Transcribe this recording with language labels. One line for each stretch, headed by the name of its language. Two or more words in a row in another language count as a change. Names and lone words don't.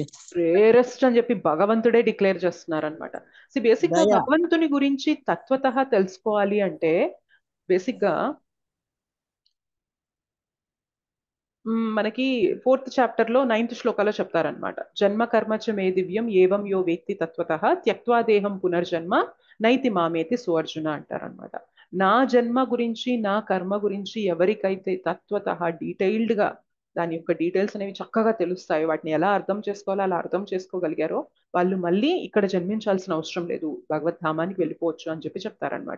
Telugu: రేరెస్ట్ అని చెప్పి భగవంతుడే డిక్లేర్ చేస్తున్నారు అనమాట. సో బేసిక్ గా భగవంతుని గురించి తత్వతః తెలుసుకోవాలి అంటే బేసిక్ గా మనకి 4th చాప్టర్ లో 9th శ్లోకాలో చెప్తారనమాట.
Sanskrit: జన్మ కర్మచ మే దివ్యం ఏవం యో వేత్తి తత్వతః త్యక్త్వా దేహం పునర్జన్మ నైతి మామేతి సువర్జున అంటారనమాట.
Telugu: నా జన్మ గురించి నా కర్మ గురించి ఎవరికైతే తత్వతః డీటెయిల్డ్ గా దాని యొక్క డీటెయిల్స్ అనేవి చక్కగా తెలుస్తాయి, వాటిని ఎలా అర్థం చేసుకోవాలో అలా అర్థం చేసుకోగలిగారో వాళ్ళు మళ్ళీ ఇక్కడ జన్మించాల్సిన అవసరం లేదు, భగవద్ధామానికి వెళ్ళిపోవచ్చు అని చెప్పి చెప్తారనమాట.